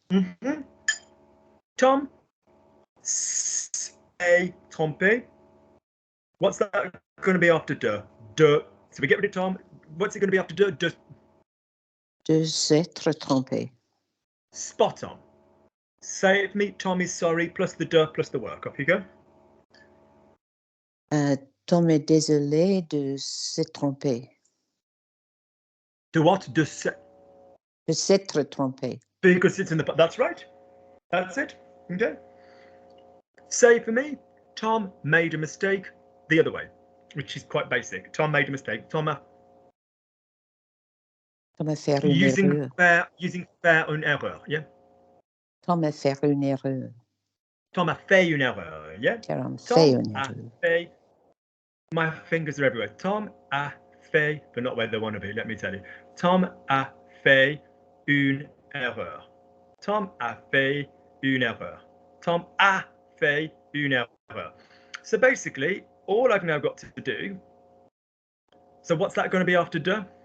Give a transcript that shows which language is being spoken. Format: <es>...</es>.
<fr>Mm-hmm. Tom s'est trompé.</fr> <en>What's that going to be after de?</en> <fr>De.</fr> <en>So we get rid of Tom. What's it going to be after de?</en> <fr>De. De s'être trompé.</fr> <en>Spot on. Say it for me, Tom is sorry, plus the de, plus the work. Off you go.</en> <fr>Tom est désolé de se tromper. De</fr> <en>what?</en> <fr>De s'être trompé.</fr> <en>Because it's in the... That's right. That's it. Okay. Say for me, Tom made a mistake the other way, which is quite basic. Tom made a mistake.</en> <fr>Tom a... Tom a fait une erreur.</fr> <en>Using</en> <fr>faire une erreur,</fr> <en>yeah?</en> <fr>Tom a fait une erreur. Tom a fait une erreur,</fr> <en>yeah?</en> <fr>Tom fait une erreur.</fr> <en>Fait, my fingers are everywhere.</en> <fr>Tom a fait,</fr> <en>but not where they want to be, let me tell you.</en> <fr>Tom a fait une erreur. Tom a fait une erreur. Tom a fait une erreur.</fr> <en>So basically, all I've now got to do, so what's that going to be after de?</en>